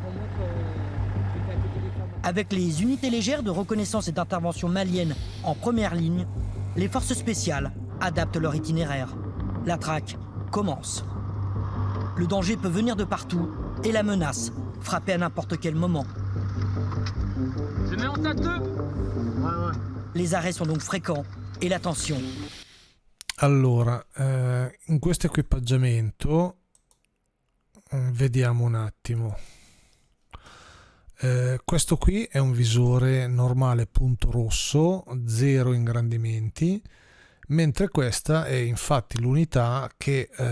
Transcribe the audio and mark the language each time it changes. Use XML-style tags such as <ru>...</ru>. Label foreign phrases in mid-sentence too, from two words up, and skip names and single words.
<fr>Avec les unités légères de reconnaissance et d'intervention maliennes en première ligne, les forces spéciales adaptent leur itinéraire. La traque commence. Le danger peut venir de partout et la menace frapper à n'importe quel moment. Je mets en tas de deux. Ouais. Les arrêts sont donc fréquents et la tension.</fr> <it>Allora, in questo equipaggiamento vediamo un attimo. Questo qui è un visore normale punto rosso, 0 ingrandimenti, mentre questa è infatti l'unità che</it>